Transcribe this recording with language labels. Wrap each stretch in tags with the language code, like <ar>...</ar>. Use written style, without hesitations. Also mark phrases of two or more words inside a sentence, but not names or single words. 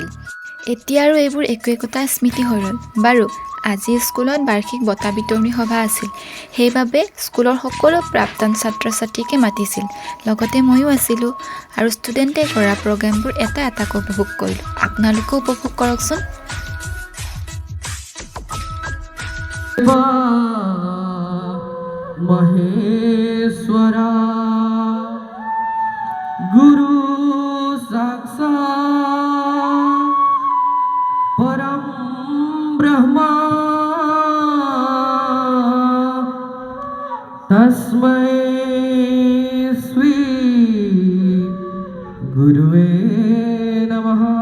<as>এতিয়া আৰু এইবোৰ একো একোটা স্মৃতি হৈ ৰ'ল। বাৰু, আজি স্কুলত বাৰ্ষিক বঁটা বিতৰণী সভা আছিল। সেইবাবে স্কুলৰ সকলো প্ৰাক্তন ছাত্ৰ ছাত্ৰীকে মাতিছিল। লগতে ময়ো আছিলোঁ আৰু ষ্টুডেণ্টে কৰা প্ৰগ্ৰেমবোৰ এটা এটাকৈ উপভোগ কৰিলোঁ। আপোনালোকেও উপভোগ কৰকচোন।</as> <sa>महेश्वरा गुरु साक्षात् परम ब्रह्मा तस्मै श्री गुरुवे नमः।</sa>